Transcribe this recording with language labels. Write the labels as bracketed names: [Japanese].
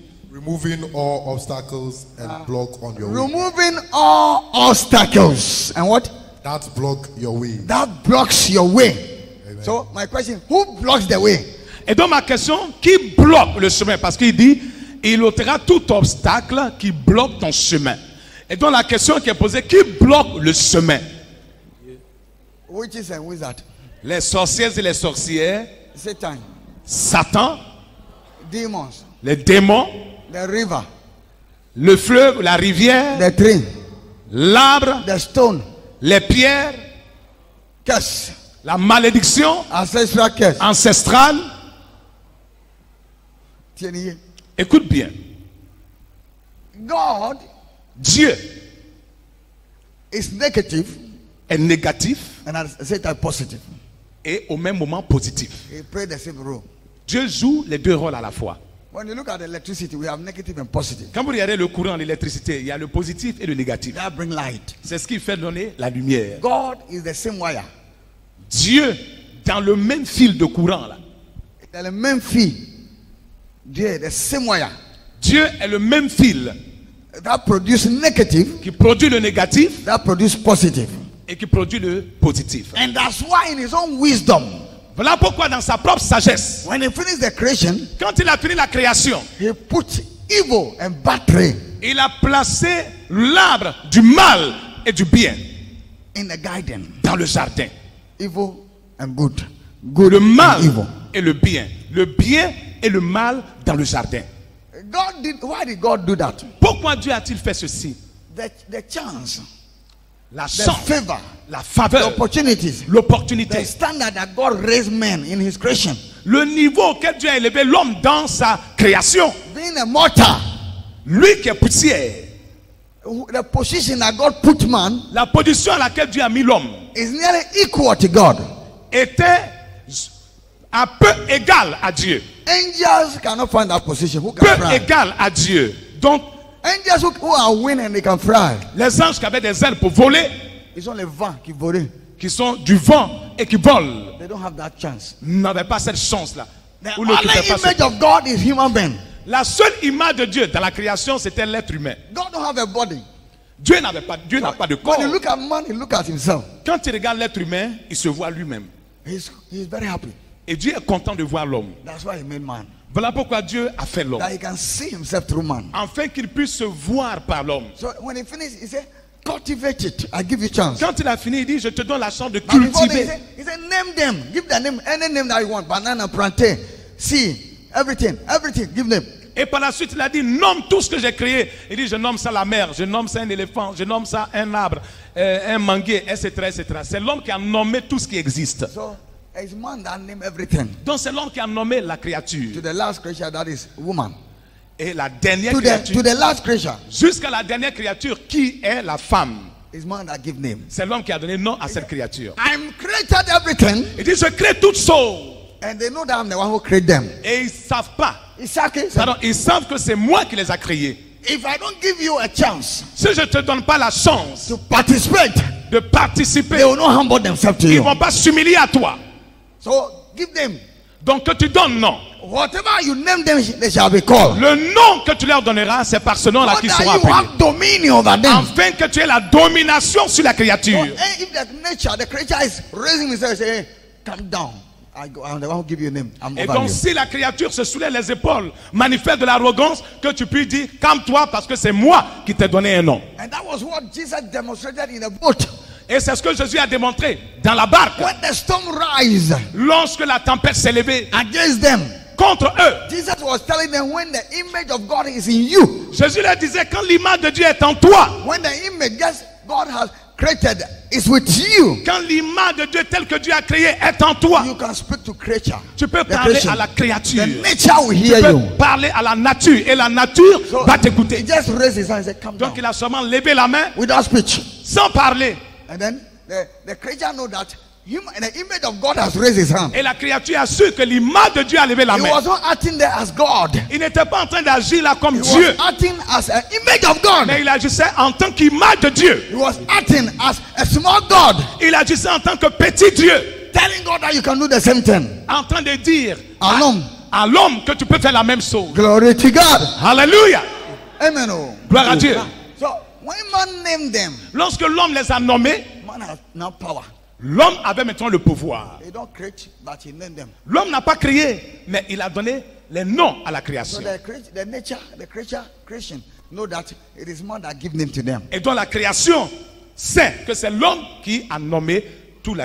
[English] Removing all obstacles and block on your way. Removing all obstacles. And what? That block your way. That blocks your way. Amen. So, my question, who blocks the way? [French] Et donc ma question, qui bloque le chemin? Parce qu'il dit, il ôtera tout obstacle qui bloque ton chemin. Et donc la question qui est posée, qui bloque le chemin? [English] Witches and wizards. [French] Les sorcières et les sorcières, [English] Satan. [French] Satan, [English] Demons. [French] les démons, [English] The river. [French] le fleuve, la rivière, [English] The tree. [French] l'arbre, [English] The stone. [French] les pierres, [English] Curse. [French] la malédiction [English] Ancestral curse. [French] ancestrale. Tiens-y. Écoute bien, [English] God [French] Dieu [English] is negative [French] est négatif [English] and at the same time positive. [French] et au même moment positif. [English] He played the same role. [French] Dieu joue les deux rôles à la fois. [English] When you look at electricity, we have negative and positive. [French] Quand vous regardez le courant, l'électricité, il y a le positif et le négatif. [English] That bring light. [French] C'est ce qui fait donner la lumière. [English] God is the same wire. [French] Dieu, dans le même fil de courant, là. Dans le même fil. Dieu est [English] the same wire. [French] Dieu est le même fil [English] That produce negative. [French] qui produit le négatif [English] That produce positive. [French] et qui produit le positif. [English] And that's why in his own wisdom, [French] Voilà pourquoi dans sa propre sagesse, [English] when he finished the creation, [French] quand il a fini la création, [English] he put evil and bad tree [French] il a placé l'arbre du mal et du bien [English] in the garden. [French] dans le jardin. [English] Evil and good. Good [French] Le mal [English] and evil. [French] et le bien. Le bien et le mal dans le jardin. [English] Why did God do that? [French] Pourquoi Dieu a-t-il fait ceci? [English] The chance, [French] La [English] the [French] chance, [English] favor, [French] la [English] the [French] faveur, [English] opportunities, the [French] l'opportunité, [English] standard that God raised men in his creation. [French] le niveau auquel Dieu a élevé l'homme dans sa création. [English] Being a mortal, [French] Lui qui est poussière, [English] the position that God put man [French] la position à laquelle Dieu a mis l'homme [English] is nearly equal to God. [French] était un peu égal à Dieu. [English] Angels cannot find that position. Who [French] Peu [English] can fly? [French] égal à Dieu. Donc, [English] Angels who are winning, they can fly. [French] les anges qui avaient des ailes pour voler, [English] It's only [French] vent qui vole. qui sont du vent et qui volent, [English] They don't have that chance. [French] n'avaient pas cette chance-là. [English] The [French] Ou n'occupaient [English] only [French] pas ce- [English] image of God is human being. [French] La seule image de Dieu dans la création, c'était l'être humain. [English] God don't have a body. [French] Dieu n'a pas de corps. [English] When you look at man, he look at himself. [French] Quand il regarde l'être humain, il se voit lui-même. [English] He's very happy. [French] Et Dieu est content de voir l'homme. [English] That's why he made man. [French] Voilà pourquoi Dieu a fait l'homme. [English] That he can see himself through man. [French] Afin qu'il puisse se voir par l'homme. [English] So when he finished, he said, cultivate it. I give you chance. [French] Quand il a fini, il dit, je te donne la chance de [English] But before that, [French] cultiver. [English] he said, name them. Give the name, any name that you want. Banana, plantain, sea, everything. Everything. Give them. [French] Et par la suite, il a dit, nomme tout ce que j'ai créé. Il dit, je nomme ça la mer, je nomme ça un éléphant, je nomme ça un arbre, un manguier, etc., etc. C'est l'homme qui a nommé tout ce qui existe. [English] So it's man that named everything. [French] Donc c'est l'homme qui a nommé la [English] To [French] créature. [English] the last creature, that is woman. [French] Et la dernière [English] To [French] créature, [English] the last creature, [French] jusqu'à la dernière créature, qui est la femme. [English] it's man that give name. [French] C'est l'homme qui a donné nom à cette créature. [English] I'm created everything, [French] Il dit, je crée toutes choses. [English] and they know that I'm the one who created them. [French] Et ils ne savent pas. [English] Exactly. [French] Pardon, ils savent que c'est moi qui les a créés. [English] If I don't give you a chance [French] Si je ne te donne pas la chance [English] to participate, [French] de participer, [English] they will not humble themselves to [French] ils ne [English] you. [French] vont pas s'humilier à toi. [English] So give them [French] Donc que tu donnes nom. [English] whatever you name them, they shall be called. [French] Le nom que tu leur donneras, c'est par ce nom-là [English] So [French] qu'ils [English] that [French] seront [English] you [French] appelés. [English] have dominion over them. [French] Afin que tu aies la domination sur la [English] So, [French] créature. [English] if the nature, the creature is raising himself, say, hey, come down. I'm the one who give you a name. I'm [French] Et [English] over [French] donc [English] you. [French] si la créature se soulève les épaules, manifeste de l'arrogance, que tu puisses dire, calme-toi parce que c'est moi qui t'ai donné un nom. [English] And that was what Jesus demonstrated in the boat. [French] Et c'est ce que Jésus a démontré dans la barque. [English] When the storm rise [French] Lorsque la tempête s'est levée [English] against them, [French] contre eux, [English] Jesus was telling them, when the image of God is in you, [French] Jésus leur disait, quand l'image de Dieu est en toi, [English] when the image that God has created is with you, [French] quand l'image de Dieu telle que Dieu a créée est en toi, [English] you can speak to creature. [French] tu peux [English] The [French] parler [English] creation. [French] à la créature. [English] The nature will [French] Tu [English] hear [French] peux [English] you. [French] parler à la nature et la nature [English] So, [French] va t'écouter. [English] he just raised his hand and said, come [French] Donc [English] down. [French] il a seulement levé la main [English] Without speech. [French] sans parler. [English] And then the creature know that the image of God has raised his hand. [French] Et la créature a su que l'image de Dieu a levé la [English] He [French] main. [English] was not acting there as God. [French] Il n'était pas en train d'agir là comme [English] He [French] Dieu, [English] was acting as an image of God. [French] mais il agissait en tant qu'image de Dieu. [English] He was acting as a small God, [French] Il agissait en tant que petit Dieu, [English] telling God that you can do the same thing. [French] en train de dire À l'homme. à l'homme que tu peux faire la même chose. [English] Glory to God. [French] Alléluia. [English] Amen. Oh. [French] Gloire à Dieu. [English] So when man named them, [French] Lorsque l'homme les a nommés, [English] man has now power. [French] l'homme avait maintenant le pouvoir. [English] He don't create, but he named them. [French] L'homme n'a pas créé, mais il a donné les noms à la [English] So [French] création. [English] the nature, the creation, know that it is man that give name to them. [French] Et donc la création sait que c'est l'homme qui a nommé toute la